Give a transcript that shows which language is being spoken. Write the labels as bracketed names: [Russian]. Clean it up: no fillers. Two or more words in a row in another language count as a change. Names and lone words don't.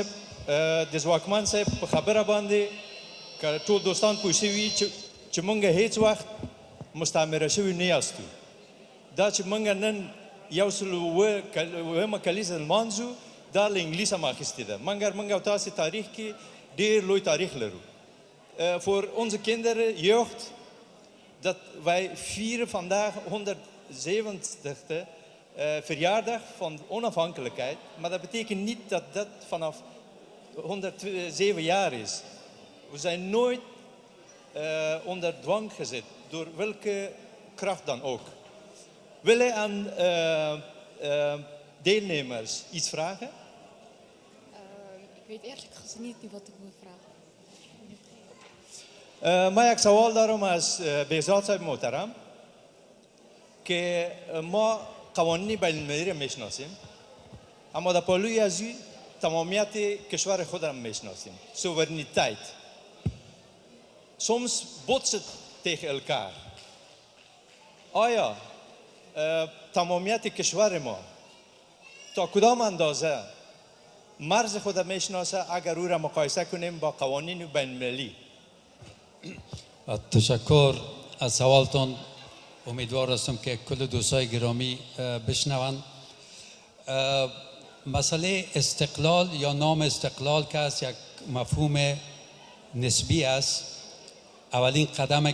[Pashto] د ځواکمن صاحب په خبره باندې که ټول دوستان پوه شوي چې موږ هیڅ وخت مستعمره شوي نه یاستو. دا چې موږ نن 102 کلیزه لمانځو دا له انګلیسه هم اخیستې ده، مګر موږ او تاسې تاریخ کې ډېر لوی تاریخ لرو. [Dutch] Voor onze kinderen, jeugd, dat wij vieren vandaag 170e verjaardag van onafhankelijkheid. Maar dat betekent niet dat dat vanaf 107 jaar is. We zijn nooit onder dwang gezet, door welke kracht dan ook. Willen aan deelnemers iets vragen? Ik weet eerlijk gezegd niet wat ik moet vragen. [Persian] ما یک سوال دارم از بهزاد صاحب محترم که ما قوانین بین المللی را میشناسیم اما در پالوی از تمامیت کشور خود را میشناسیم سوورنیتeit [Dutch] soms botst het tegen elkaar [Persian] آیا تمامیت کشور ما تا کدام اندازه مرز خود را میشناسه اگر او را مقایسه کنیم با قوانین بین المللی تشکر از سوالتون امیدوار هستم که کل دوستای گرامی بشنوند مسئله استقلال یا نام استقلال که است یک مفهوم نسبی است اولین قدمه